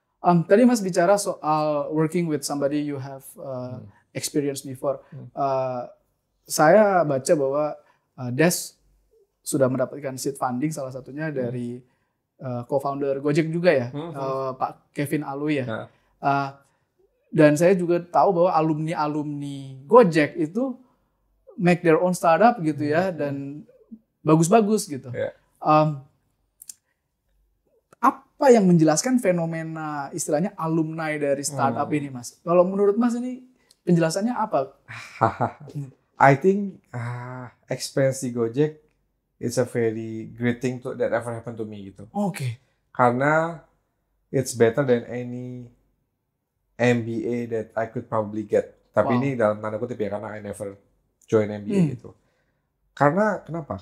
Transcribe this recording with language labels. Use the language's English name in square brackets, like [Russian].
[Indonesian] Tadi Mas bicara soal [English] working with somebody you have experience before. [Indonesian] Saya baca bahwa Dash sudah mendapatkan seed funding salah satunya dari co-founder Gojek juga ya, Pak Kevin Alwi ya. Dan saya juga tahu bahwa alumni Gojek itu [English] make their own startup [Indonesian] gitu ya, dan bagus-bagus gitu. Apa yang menjelaskan fenomena istilahnya alumni dari startup ini Mas? Kalau menurut Mas ini penjelasannya apa? [English] I think experience [Indonesian] di Gojek [English] is a very great thing that ever happened to me [Indonesian] gitu. Karena [English] it's better than any MBA that I could probably get. [Indonesian] Tapi ini dalam tanda kutip ya, karena [English] I never join MBA [Indonesian] gitu. Karena kenapa?